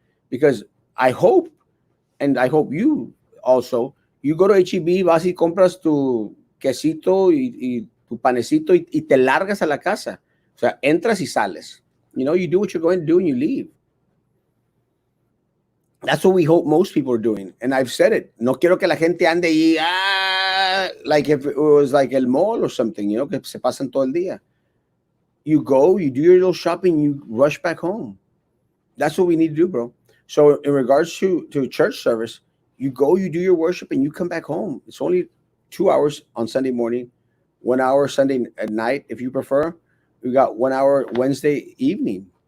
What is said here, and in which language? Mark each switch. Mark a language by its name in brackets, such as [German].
[English] Because I hope, and I hope you also, you go to HEB, [Spanish] vas y compras tu quesito y tu panecito y te largas a la casa. O sea, entras y sales. [English] You do what you're going to do and you leave. That's what we hope most people are doing. And I've said it. [Spanish] No quiero que la gente ande y, [English] like if it was like el mall or something, [Spanish] que se pasan todo el día. [English] You go, you do your little shopping, you rush back home. That's what we need to do, bro. So in regards to church service, you go, you do your worship, and you come back home. It's only 2 hours on Sunday morning, 1 hour Sunday at night, if you prefer. We got 1 hour Wednesday evening.